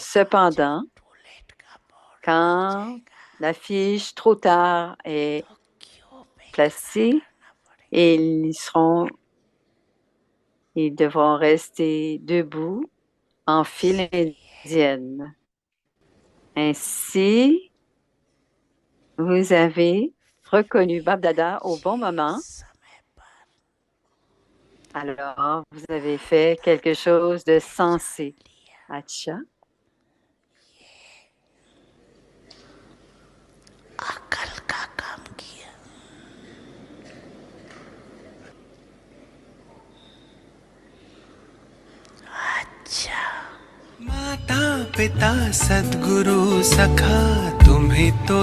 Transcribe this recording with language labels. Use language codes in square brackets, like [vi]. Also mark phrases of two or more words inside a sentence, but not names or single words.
[fr] Cependant, quand la fiche trop tard est placée, ils devront rester debout en file indienne. Ainsi, vous avez reconnu Bab-Dada au bon moment. Alors, vous avez fait quelque chose de sensé. [hi] Acha. माता पिता सद्गुरु सखा तुम ही तो